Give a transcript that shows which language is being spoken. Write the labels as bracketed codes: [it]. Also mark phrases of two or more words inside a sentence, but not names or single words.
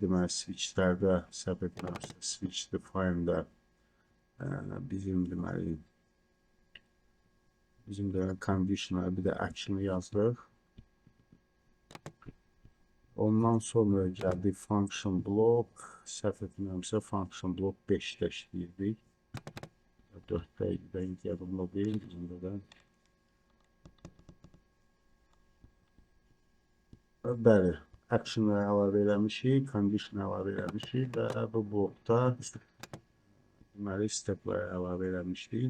[az] Deməli, switchlərdə səhv etmirəmsə, [en] switch define- [az] də bizim deməli condition'a bir də action-ı yazdıq. Ondan sonra gəldik [en] function block, [az] səhv etmirəmsə [en] function block [az] 5-də işləyirdik. 4-də yadımda deyil, bizimdə də. Bəli, action-ı əlavə eləmişik, condition-ı əlavə eləmişik və bu blokda deməli step-ləri əlavə eləmişik.